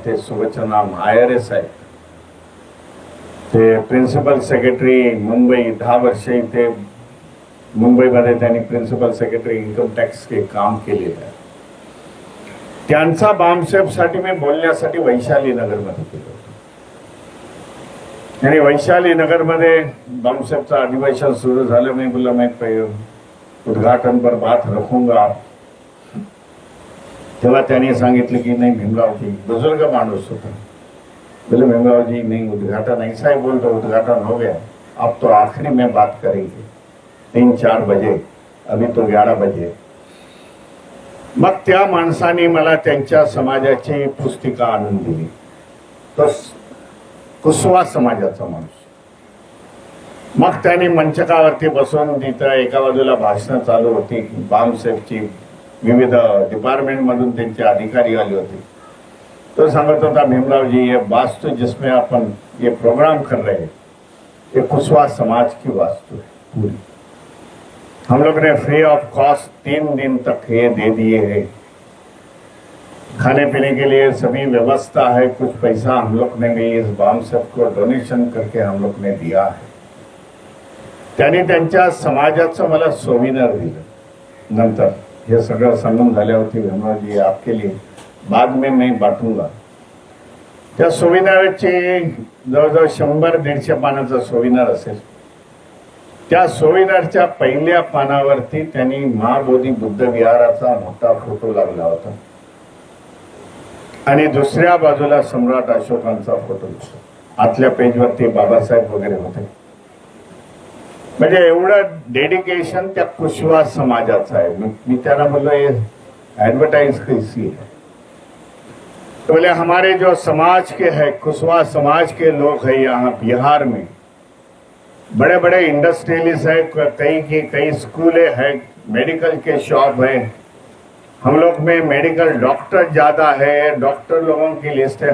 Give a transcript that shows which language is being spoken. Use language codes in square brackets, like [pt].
[mr] ते सुबचन राम IRS आहेत. ते प्रिन्सिपल सेक्रेटरी मुंबई 10 वर्षे इथे मुंबईमध्ये त्यांनी प्रिन्सिपल सेक्रेटरी इन्कम टॅक्स हे काम केलेलं आहे. त्यांचा बामसेफसाठी मी बोलण्यासाठी वैशाली नगरमध्ये गेलो होतो. आणि वैशाली नगरमध्ये बामसेफचं अधिवेशन सुरू झालं. मी बोला [hi] मैं उद्घाटन पर बात रखूंगा. [mr] तेव्हा त्यांनी सांगितलं की नाही भीमरावजी, बुजुर्ग माणूस होता, [hi] बोले भीमरावजी नहीं, उद्घाटन ऐसा ही बोल दो, उद्घाटन हो गया, अब तो आखिरी में बात करेंगे 3-4 बजे, अभी तो 11 बजे. [mr] मग त्या माणसाने मला त्यांच्या समाजाची पुस्तिका आणून दिली. तो कुशवा समाजाचा माणूस. मग त्यांनी मंचकावरती बसून तिथं एका बाजूला भाषणं चालू होती. बामसेफची विविध डिपार्टमेंट मधून त्यांचे अधिकारी आले होते. तो सांगत होता, [hi] भीमरावजी ये वास्तु जिसमें अपन ये प्रोग्राम कर रहे हैं, ये कुशवा समाज की वास्तु है पूरी. हम लोग ने फ्री ऑफ कॉस्ट 3 दिन तक ये दे दिए हैं. खाने पीने के लिए सभी व्यवस्था है. कुछ पैसा हम लोग ने भी इस बामसेफ को डोनेशन करके हम लोग ने दिया है. [mr] त्यांनी त्यांच्या समाजाचं मला सोविनर दिलं. नंतर हे सगळं सांगून झाल्यावरती [hi] भीमरावजी आपके लिए बाद में मैं बांटूंगा. [mr] त्या सोविनरची जवळजवळ 100-150 पानाचा सोविनर असेल. त्या सोविनरच्या पहिल्या पानावरती त्यांनी महाबोधी बुद्ध विहाराचा मोठा फोटो लागला होता आणि दुसऱ्या बाजूला सम्राट अशोकांचा फोटो. आतल्या पेजवरती बाबासाहेब वगैरे होते. म्हणजे एवढं डेडिकेशन त्या कुशवा समाजाचं आहे. मी त्यांना बोललो [hi] ये ऍडव्हर्टाइज कैसी है. तो बोले हमारे जो समाज के है, कुशवा समाज के लोग हैं यहाँ बिहार में, बड़े बड़े इंडस्ट्रियलिस्ट है, कई स्कूलें हैं, मेडिकल के शॉप है. हम लोग में मेडिकल डॉक्टर ज्यादा है. डॉक्टर लोगों की लिस्ट है.